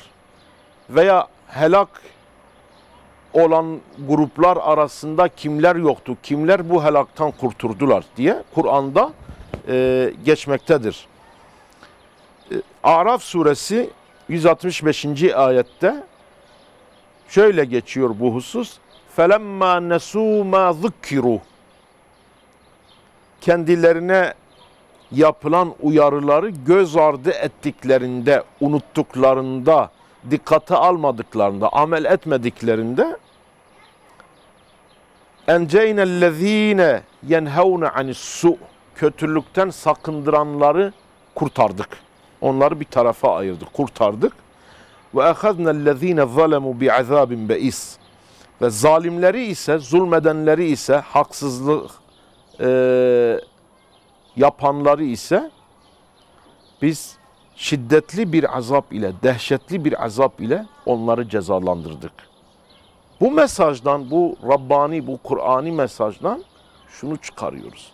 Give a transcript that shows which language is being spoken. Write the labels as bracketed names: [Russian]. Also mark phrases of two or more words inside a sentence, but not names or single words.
[Turkish] Veya helak olan gruplar arasında kimler yoktu? Kimler bu helaktan kurtuldular diye Kur'an'da geçmektedir. Araf suresi 165. ayette şöyle geçiyor bu husus. [Arabic] فَلَمَّا نَسُوا مَا ذُكِّرُوا [Turkish] Kendilerine yapılan uyarıları göz ardı ettiklerinde, unuttuklarında, dikkate almadıklarında, amel etmediklerinde [Arabic] اَنْجَيْنَ الَّذ۪ينَ يَنْهَوْنَ عَنِ السُّءِ [Turkish] Kötülükten sakındıranları kurtardık. Onları bir tarafa ayırdık, kurtardık. [Arabic] وَاَخَذْنَا الَّذ۪ينَ ظَلَمُوا بِعَذَابٍ بَئِسٍ [Turkish] Ve zalimleri ise, zulmedenleri ise, haksızlık yapanları ise biz şiddetli bir azap ile, dehşetli bir azap ile onları cezalandırdık. Bu mesajdan, bu Rabbani, bu Kur'ani mesajdan şunu çıkarıyoruz.